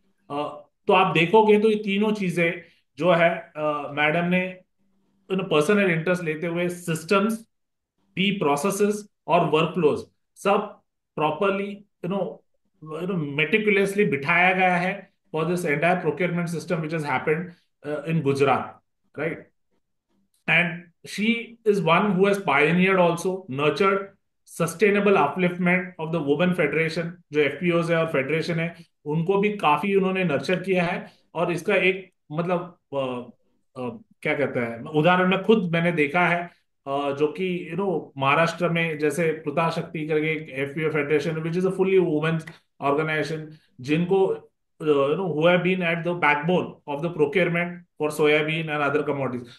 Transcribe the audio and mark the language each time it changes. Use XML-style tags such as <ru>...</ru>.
<hi>तो आप देखोगे तो ये तीनों चीजें जो है मैडम ने पर्सनल इंटरेस्ट लेते हुए सिस्टम्स, दी प्रोसेसेस और वर्कफ्लोज सब प्रॉपरली मेटिकुलसली बिठाया गया है</hi> <en>For this entire procurement system which has happened in Gujarat, right. And she is one who has pioneered also, nurtured sustainable upliftment of the women federation,</en> <hi>जो FPOs है और federation है, उनको भी काफी उन्होंने नर्चर किया है। और इसका एक मतलब क्या कहते हैं उदाहरण मैं खुद मैंने देखा है, जो कि महाराष्ट्र में जैसे प्रता शक्ति करके एक FPO federation</hi> <en>which is a fully women's organisation,</en> <hi>जिनको</hi> <en>who have been at the backbone of the procurement for soybean and other commodities.</en>